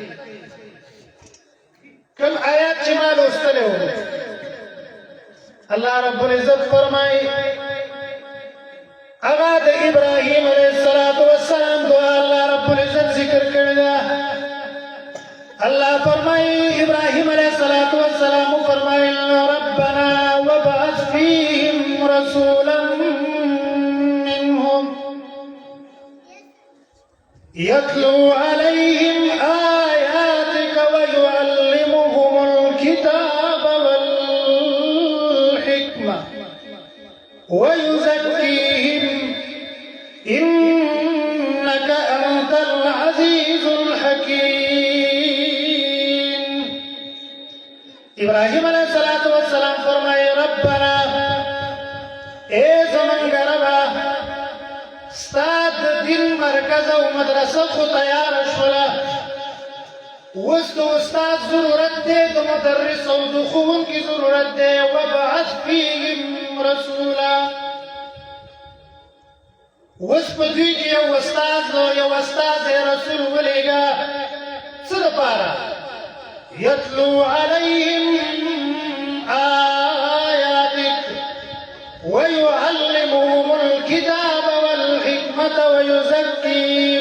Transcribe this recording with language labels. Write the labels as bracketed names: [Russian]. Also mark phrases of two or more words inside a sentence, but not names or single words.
[Pashto] کوم آیات چې ما لوستلی و، [Arabic] الله رب العزت [Pashto] فرمایي هغه د ابراهیم [Arabic] علیه السلام [Pashto] دعا [Arabic] الله رب العزت [Pashto] ذکر کړی ده. الله فرمایي ابراهیم [Arabic] علیه السلام [Pashto] فرمایل [Arabic] ربنا وابعث فيهم رسولا منهم يتلو عليهم آياتك ويعلمهم الكتاب والحكمة ويزكيهم إنك أنت العزيز الحكيم. [Pashto] إبراهيم [Arabic] عليه الصلاة والسلام [Pashto] فرمائے ربنا اے زمانگ ربا استاد دین مرکز و مدرسه خو تیار شولا، وست استاد ضرورت دے، د مدرس او د ښوونکي ضرورت دے. [Arabic] وابعث فيهم رسولا، [Pashto] وس په دوی کې یو استاد رسول ولېږه. څه دپاره؟ [Arabic] یتلو علیهم آیاتک ویعلمهم الکتاب والحکمة ویزکیهم.